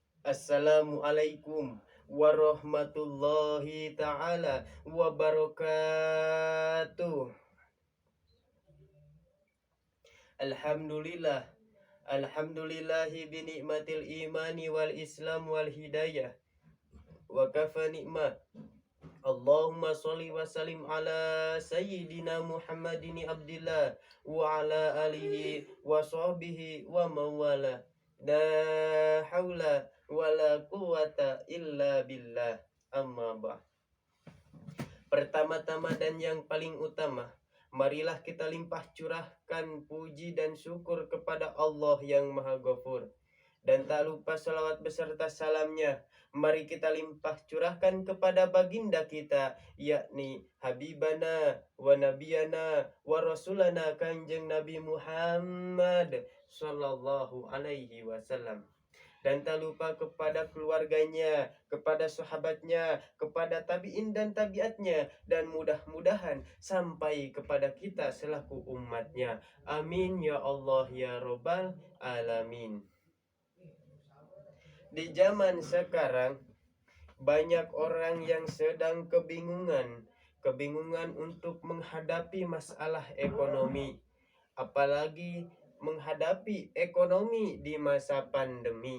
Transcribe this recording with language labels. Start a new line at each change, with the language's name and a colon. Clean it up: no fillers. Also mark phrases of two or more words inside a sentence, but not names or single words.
Arabic: السلام عليكم ورحمة الله تعالى وبركاته. Alhamdulillah. الحمد لله بنعمة الإيمان والإسلام والهداية. وكفى نعمة. اللهم صل وسلم على سيدنا محمد عبد الله وعلى آله وصحبه ومولى. لا حول ولا قوة إلا بالله. أما بعد.
Indonesian: Pertama-tama dan yang paling utama, marilah kita limpah curahkan puji dan syukur kepada Allah yang Maha Ghafur. Dan tak lupa salawat beserta salamnya, mari kita limpah curahkan kepada baginda kita, yakni
Arabic: حبيبنا ونبينا ورسولنا
Indonesian: Kanjeng Nabi Muhammad
Arabic: صلى الله عليه وسلم.
Indonesian: Dan tak lupa kepada keluarganya, kepada sahabatnya, kepada tabi'in dan tabiatnya, dan mudah-mudahan sampai kepada kita selaku umatnya.
Arabic: آمين يا الله يا رب العالمين.
Indonesian: Di zaman sekarang, banyak orang yang sedang kebingungan untuk menghadapi masalah ekonomi, apalagi menghadapi ekonomi di masa pandemi.